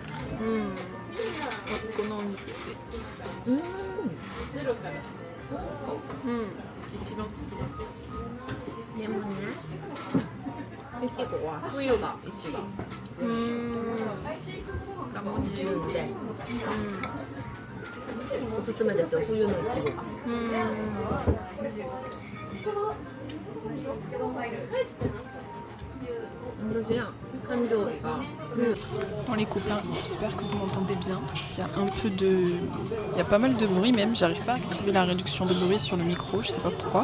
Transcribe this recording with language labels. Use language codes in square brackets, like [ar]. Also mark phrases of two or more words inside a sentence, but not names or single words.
[ja] このお店で。一番好きです。でもね、いちごは冬が一番。純で。おすすめですよ、冬のいちご。 [fr] Bon les copains, j'espère que vous m'entendez bien. Il y a un peu de... Il y a pas mal de bruit même, j'arrive pas à activer la réduction de bruit sur le micro, je sais pas pourquoi.